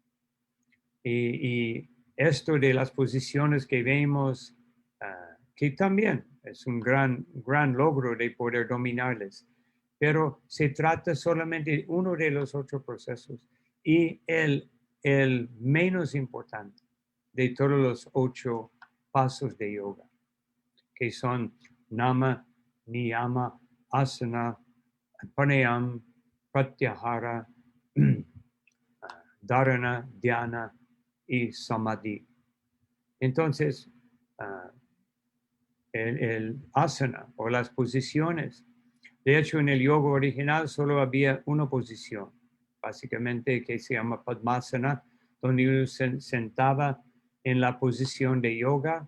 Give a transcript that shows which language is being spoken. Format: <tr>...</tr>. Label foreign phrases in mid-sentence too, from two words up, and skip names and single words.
<es>Y esto de las posiciones que vemos, que también es un gran logro de poder dominarles, pero se trata solamente de uno de los 8 procesos y el menos importante de todos los 8 pasos de yoga, que son</es> <sa>nama, niyama, asana, pranayama, pratyahara, dharana, dhyana</sa> <es>y samadhi. Entonces, el asana o las posiciones, de hecho en el yoga original solo había una posición, básicamente que se llama Padmasana, donde uno se sentaba en la posición de yoga.</es>